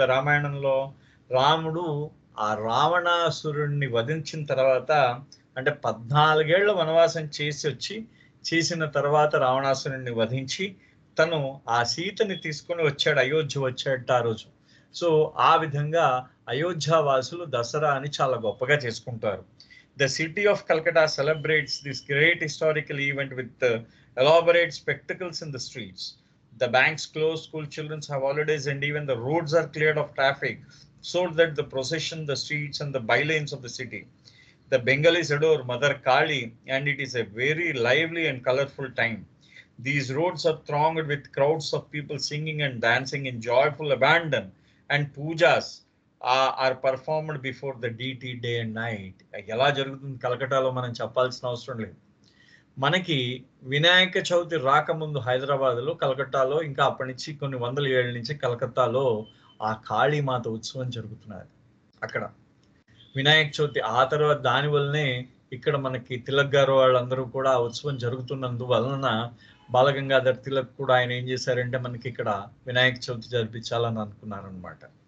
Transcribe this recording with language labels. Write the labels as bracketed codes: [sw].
[te] రామాయణంలో రాముడు ఆ రావణాసురుణ్ణి వధించిన తర్వాత, అంటే 14 ఏళ్ల వనవాసం చేసిన తర్వాత రావణాసురుణ్ణి వధించి తను ఆ సీతని తీసుకొని వచ్చాడు, అయోధ్య వచ్చాడు ఆ రోజు. సో ఆ విధంగా అయోధ్య వాసులు దసరా అని చాలా గొప్పగా చేసుకుంటారు. [en] The city of Calcutta celebrates this great historical event with elaborate spectacles in the streets. The banks closed, school children have holidays, and even the roads are cleared of traffic so that the procession, the streets, and the bylanes of the city. The Bengalis adore Mother Kali, and it is a very lively and colorful time. These roads are thronged with crowds of people singing and dancing in joyful abandon, and pujas are performed before the deity day and night. [te] ఎలా జరుగుతుంది కలకటాలో మనం చెప్పాల్సిన అవసరం లేదు. మనకి వినాయక చవితి రాకముందు హైదరాబాద్లో, కలకట్టాలో, ఇంకా అప్పటి నుంచి కొన్ని వందల ఏళ్ళ నుంచి కలకత్తాలో ఆ కాళీమాత ఉత్సవం జరుగుతున్నది. అక్కడ వినాయక చవితి ఆ తర్వాత దానివల్లనే ఇక్కడ మనకి తిలక్ గారు వాళ్ళందరూ కూడా ఉత్సవం జరుగుతున్నందువలన బాలగంగాధర్ తిలక్ కూడా ఆయన ఏం చేశారంటే మనకి ఇక్కడ వినాయక చవితి జరిపించాలని అనుకున్నారనమాట.